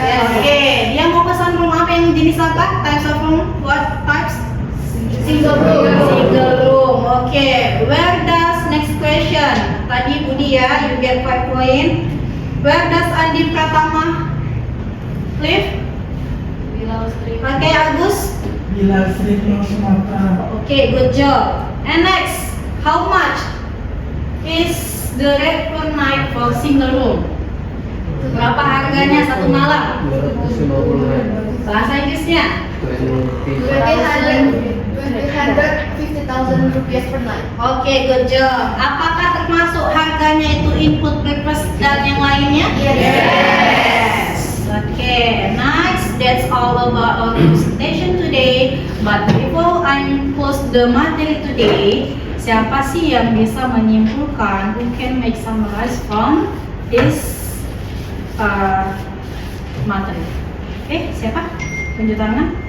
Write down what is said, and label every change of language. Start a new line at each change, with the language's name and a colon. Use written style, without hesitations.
Indonesian: Oke, dia mau pesan room apa, yang jenis apa?
English: Types of room? What types? Single room. Single room. Oke, where does, next question.
Indonesian: Tadi Budi ya,
English: you get 5 point. Where does Andi Pratama live? Bilal Street. Oke, Agus. Bilal Street, North Sumatra. Oke, good job. And next, how much is the rate per night for single room?
Indonesian: Berapa harganya satu malam?
English: 250.
Indonesian: Bahasa Inggrisnya?
English: 250,000 rupiah per night. Oke, good job.
Indonesian: Apakah termasuk harganya itu
English: input breakfast
Indonesian: dan yang lainnya?
English: Yes. Oke, next. that's all about our presentation today. But before I close the materi today,
Indonesian: siapa sih yang bisa menyimpulkan,
English: who can make summarize from this materi?
Indonesian: Oke, siapa? Tunjuk tangan.